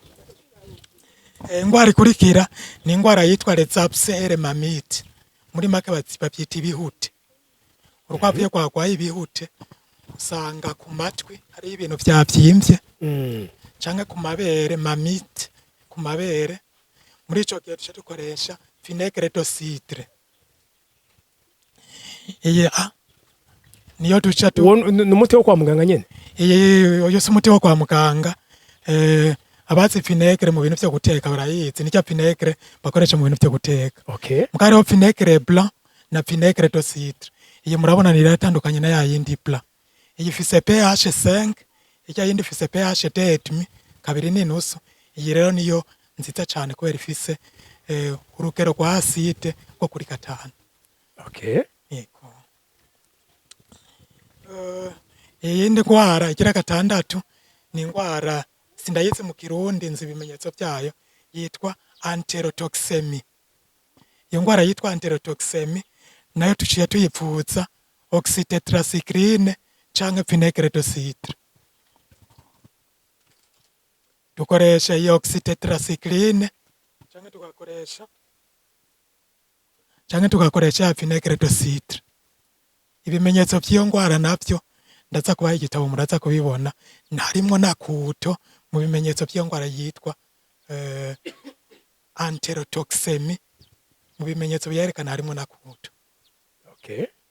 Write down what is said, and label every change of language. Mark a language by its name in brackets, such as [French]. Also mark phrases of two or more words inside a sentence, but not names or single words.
[Rundi] Ingwara ikurikira ni ingwara yitwa Letsapsere mamite. Muri make babyita ibihute. Urukwavu iyo rwarwaye ibihute usanga ku matwi hari ibintu byabyimbye. Canke ku mabere mamite, ku mabere. Muri ico gihe duce dukoresha [French] vinaigre de cidre. [Rundi] Niyo duca n'umuti wo kwa muganga nyene. Oyo si umuti wo kwa muganga. Abazi vinaigre mu bintu byo guteka barayizi. Nicyo vinaigre bakoresha mu bintu byo guteka. Okay. Mukariho [French] vinaigre blanc [Rundi] na [French] vinaigre de cidre. [Rundi] Iyi murabona ni iratandukanye na yindi blanc. Iyi ifise pH 5, ijya yindi ifise pH 2.5, kabiri n'inusu. Iyi rero niyo nzita cyane kubera ifise urugero rwa acide rwo kuri 5. Okay. Yego. Iyindi ngwara igira 6 ni ingwara sindayize mu Kirundi nzi ibimenyetso byayo yitwa enterotoxemie. Iyo ngwara yitwa enterotoxemie nayo tuciye tuyipfuza oxytetracycline canke [French] vinaigre de cidre. [Rundi] Dukoresha iyo oxytetracycline canke tugakoresha [French] vinaigre de cidre. [Rundi] Ibimenyetso by'iyo ngwara navyo ndaza kubaha igitabo muraza kubibona. Narimwo nakuto mu bimenyetso by'iyo ngwara yitwa enterotoxemie. Mu bimenyetso byerekana harimo nakuto. Okay.